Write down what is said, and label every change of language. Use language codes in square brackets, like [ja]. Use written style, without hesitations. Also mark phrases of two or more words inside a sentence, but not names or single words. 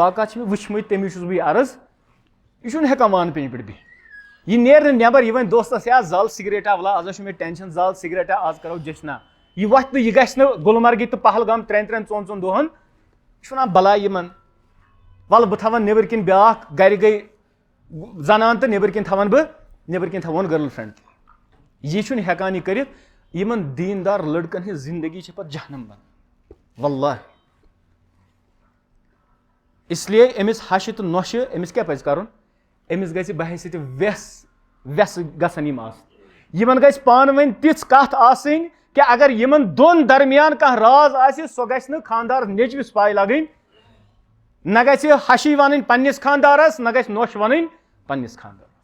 [ks] واقعات چھِ مےٚ وٕچھمٕتۍ تَمی چھُس بہٕ یہِ عرض یہِ چھُنہٕ ہٮ۪کان وانہٕ پیٚنٛجہِ پٮ۪ٹھ بِہِتھ یہِ نیرِ نہٕ نٮ۪بر یہِ وَنہِ دوستس یا زال سِگریٹا ولا آز چھُ مےٚ ٹینشن زال سِگریٹا آز کرو جشنا یہِ وۄتھِ تہٕ یہِ گژھِ نہٕ گُلمرگہِ تہٕ پہلگام 3 ژۄن دۄہن یہِ چھُ وَنان بلاے یِمن وَلہٕ بہٕ تھاوَن نیٚبٕرۍ کِنۍ بیٛاکھ گرِ گٔے زنان تہٕ نیٚبٕرۍ کِنۍ تھاوَن بہٕ نیٚبٕرۍ کِنۍ تھاوون [en] girlfriend [ks] یہِ چھُنہٕ ہٮ۪کان یہِ کٔرِتھ یِمن دیٖندار لڑکن ہٕنٛز زندگی چھِ پتہٕ جہنم بنان واللہ [ur] اس لیے [ks] أمِس ہشہِ تہٕ نۄشہِ أمِس کیٛاہ پزِ کرُن أمِس گژھِ بحثیتہِ وٮ۪سہٕ گژھن یِم آسٕنۍ یِمن گژھِ پانہٕ ؤنۍ تِژھ کتھ آسٕنۍ کہِ اگر یِمن دۄن درمیان کانٛہہ راز آسہِ سۄ گژھِ نہٕ خانٛدار نیٚچوِس پاے لگٕنۍ نہ گژھِ ہشی وَنٕنۍ پننِس خانٛدارس نہ گژھِ نۄش وَنٕنۍ پننِس خانٛدارس